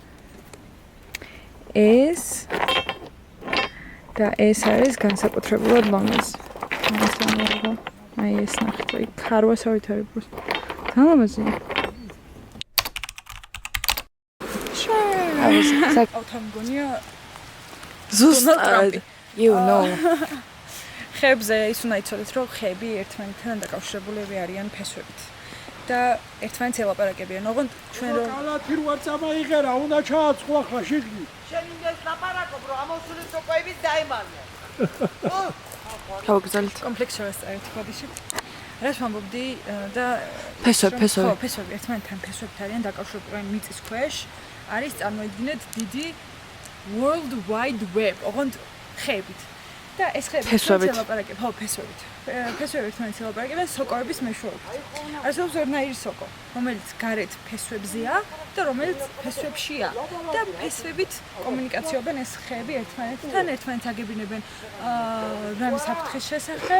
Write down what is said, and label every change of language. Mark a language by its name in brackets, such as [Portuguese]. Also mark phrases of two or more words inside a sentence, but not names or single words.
[Georgian] ეს და ეს არის განსაკუთრებულად ლამაზი. აი ეს ნახეთ, აი ქარვასავით არის პროს. ძალიან ლამაზია. ავთან მგონია ზუსტად. [English] You know. [Georgian] ხებზე ის უნდა იცოდეთ, რომ ხები ერთმანეთთან დაკავშირებულები არიან ფესვებით. და ერთმანეთს ელაპარაკებიან. ოღონდ ჩვენ რომ კალათი რო არ წამაიღერა, უნდა ჩააწყო ახლა შიგნით. შენ იმას ლაპარაკობ, რომ ამოსული სოკოების დაემალე. გავაგზავნით. კომპლექსი შევასწარეთ ბოდიში. რას ვამბობდი და ფესვები. ხო, ფესვები ერთმანეთთან ფესვებით არიან დაკავშირებული მიწის ქვეშ. არის წარმოიდგინეთ დიდი [English] world wide web, [Georgian] ოღონდ ხებით. და ეს ხები ელაპარაკებენ, ხო, ფესვებით. ფესვები ერთმანეთს ელაპარაკებენ სოკოების მეშვეობით. არსებობს ორნაირი სოკო, რომელიც გარეთ ფესვებზეა და რომელიც ფესვებშია. და ფესვებით კომუნიკაციობენ ეს ხები ერთმანეთთან, ერთმანეთს აგებინებენ რამის საფრთხის შესახებ.